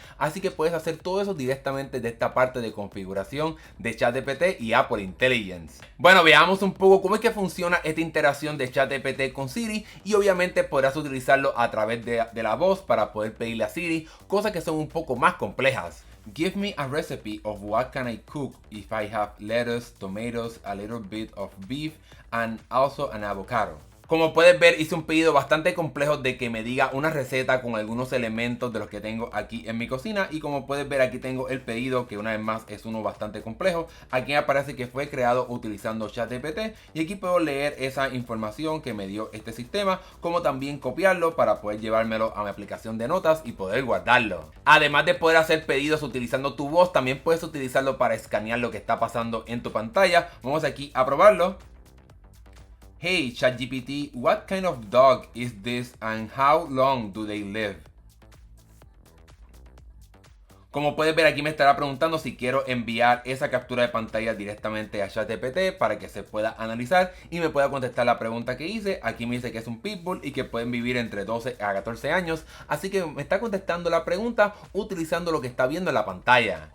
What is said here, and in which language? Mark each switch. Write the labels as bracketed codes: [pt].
[es] Así que puedes hacer todo eso directamente de esta parte de configuración de ChatGPT y Apple Intelligence. Bueno, veamos un poco cómo es que funciona esta interacción de ChatGPT con Siri, y obviamente podrás utilizarlo a través de la voz para poder pedirle a Siri cosas que son un poco más complejas. [en] Give me a recipe of what can I cook if I have lettuce, tomatoes, a little bit of beef and also an avocado. [es] Como puedes ver, hice un pedido bastante complejo de que me diga una receta con algunos elementos de los que tengo aquí en mi cocina, y como puedes ver aquí tengo el pedido, que una vez más es uno bastante complejo. Aquí me aparece que fue creado utilizando ChatGPT, y aquí puedo leer esa información que me dio este sistema, como también copiarlo para poder llevármelo a mi aplicación de notas y poder guardarlo. Además de poder hacer pedidos utilizando tu voz, también puedes utilizarlo para escanear lo que está pasando en tu pantalla. Vamos aquí a probarlo. [en] Hey ChatGPT, what kind of dog is this and how long do they live? [es] Como puedes ver, aquí me estará preguntando si quiero enviar esa captura de pantalla directamente a ChatGPT para que se pueda analizar y me pueda contestar la pregunta que hice. Aquí me dice que es un pitbull y que pueden vivir entre 12 a 14 años. Así que me está contestando la pregunta utilizando lo que está viendo en la pantalla.